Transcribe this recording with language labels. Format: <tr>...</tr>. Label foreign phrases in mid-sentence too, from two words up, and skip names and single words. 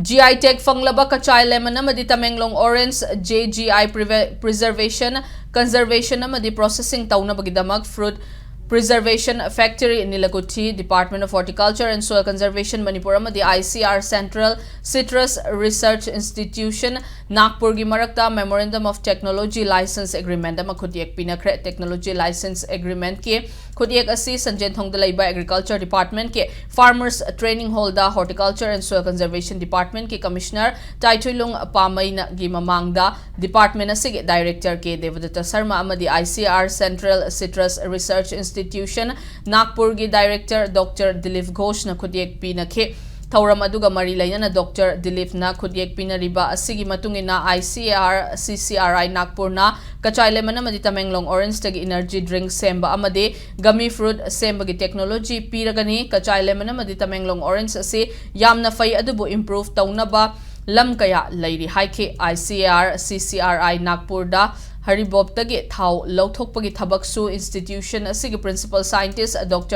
<mni>GI Tech Fanglaba Kachai Lemon Amadi Tamenglong Orange JGI</mni> <en>Preservation Conservation</en> <mni>Amadi Processing Taunabagidamak</mni> <en>Fruit Preservation Factory</en> <mni>in Nilakuti, Department of Horticulture and Soil Conservation Manipur Amadi ICR Central Citrus Research Institution Nagpur gi marakta</mni> <en>Memorandum of Technology License Agreement</en> <mni>ama khutiek pinakre</mni> <en>Technology License Agreement</en> <mni>ke khutiek asi Sanjen Thongda laiba Agriculture Department ke Farmers Training Hall da Horticulture and Soil Conservation Department ke Commissioner Taitulung Pamaina gi mamangda Department asige Director ke Devadatta Sarma amadi ICR Central Citrus Research Institution Nagpur gi Director Dr. Dilip Ghosh na khutiek pinakhe Thauram aduga mari lainana Dr. Dilip na khutiek pinariba asigi matungina ICR CCRI Nagpur na Kachai lemon amadi Tamenglong Orange tagi</mni> <en>energy drink</en> <mni>semba amade</mni> <en>gummy fruit</en> <mni>semba gi technology piragani Kachai lemon amadi Tamenglong Orange ase yamna fai adubu improve taunaba lam kaya lairi haike ICR CCRI Nagpur da Haribob tagi thau lauthokpagi thabaksu institution asigi</mni> <en>principal scientist</en> <mni>Dr.</mni>